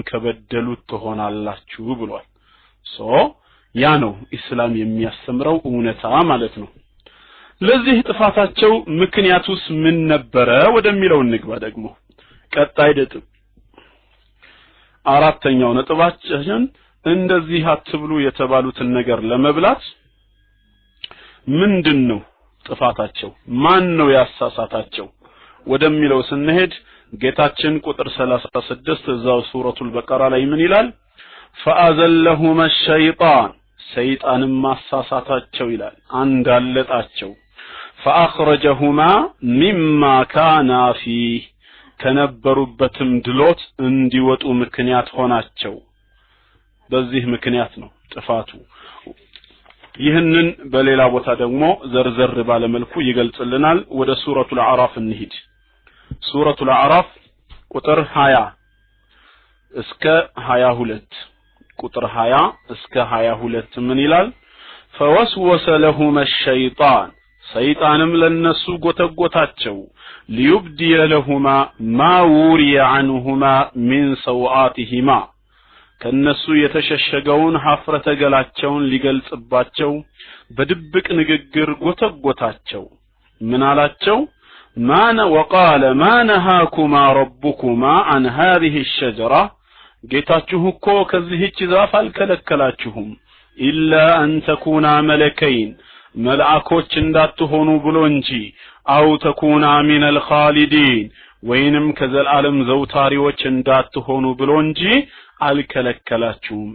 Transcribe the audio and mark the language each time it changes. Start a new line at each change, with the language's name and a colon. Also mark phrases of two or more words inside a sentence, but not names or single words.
Amharic: ከበደሉት ትሆናላችሁ ብሏል። ያ ነው ኢስላም የሚያስተምረው እውነታ ማለት ነው። ለዚህ ጥፋታቸው ምክንያቱስ ምን ነበረ ወደሚለው እንግባ። ደግሞ ቀጣይ ነጥብ አራተኛው ነጥባችን እንደዚህ አትብሉ የተባሉትን ነገር ለመብላት ምንድነው ጥፋታቸው? ማን ነው ያሳሳታቸው ወደሚለው ስንሄድ ጌታችን ቁጥር 36 እዛው ሱረቱል በቀራ ላይ ምን ይላል?
Arabic: فأزلهما الشيطان
Amharic: ሰይጣንም ማሳሳታቸው ይላል አንጋለጣቸው።
Arabic: فأخرجهما مما كانا فيه
Amharic: ከነበሩበትም ድሎት እንዲወጡ ምክንያት ሆናቸው። በዚህ ምክንያት ነው ጥፋቱ። ይህንን በሌላ ቦታ ደግሞ ዘርዘር ባለ መልኩ ይገልጽልናል። ወደ ሱረቱል አዕራፍ እንሂድ። ሱረቱል አዕራፍ ቁጥር 20 እስከ 22 ቁጥር 20 እስከ 22 ምን ይላል?
Arabic: فوسوس لهما الشيطان
Amharic: ሰይጣንም ለነሱ ጎተጎታቸው
Arabic: ليبدي لهما ما وري عنهما من سوآتهما
Amharic: ከነሱ የተሸሸገውን ሐፍረተ ገላቸውን ሊገልጽባቸው በድብቅ ንግግር ጎተጎታቸው። ምን አላቸው?
Arabic: وقال ما نهاكما ربكما عن هذه الشجرة
Amharic: ጌታችሁ እኮ ከዚህች ዛፍ አልከለከላችሁም
Arabic: إلا أن تكونا ملكين
Amharic: መልአኮች እንዳትሆኑ ብሎ እንጂ
Arabic: أو تكونا من الخالدين
Amharic: ወይንም ከዘላለም ዘውታሪዎች እንዳትሆኑ ብሎ እንጂ አልከለከላችሁም።